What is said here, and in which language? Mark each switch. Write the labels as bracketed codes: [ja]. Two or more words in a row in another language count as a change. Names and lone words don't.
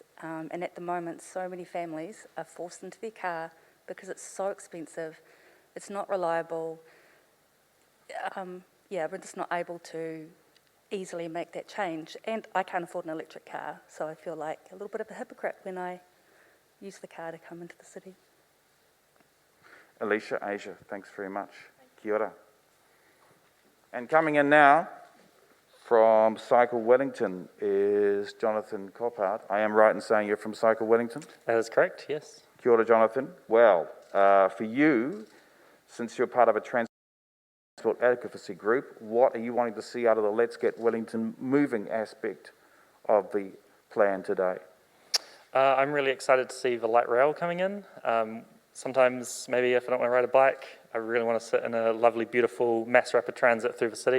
[en] And at the moment, so many families are forced into their car because it's so expensive, it's not reliable. We're just not able to easily make that change. And I can't afford an electric car, so I feel like a little bit of a hypocrite when I use the car to come into the city. Alicia, Asia, thanks very much. [mi] Kia ora. [en] And coming in now, from Cycle Wellington is Jonathan Coppard. I am right in saying you're from Cycle Wellington? That is correct, yes. [mi] Kia ora, Jonathan. [en] Well, for you, since you're part of a transport advocacy group, what are you wanting to see out of the Let's Get Wellington Moving aspect of the plan today? I'm really excited to see the light rail coming in. Sometimes, maybe if I don't want to ride a bike, I really want to sit in a lovely, beautiful mass rapid transit through the city.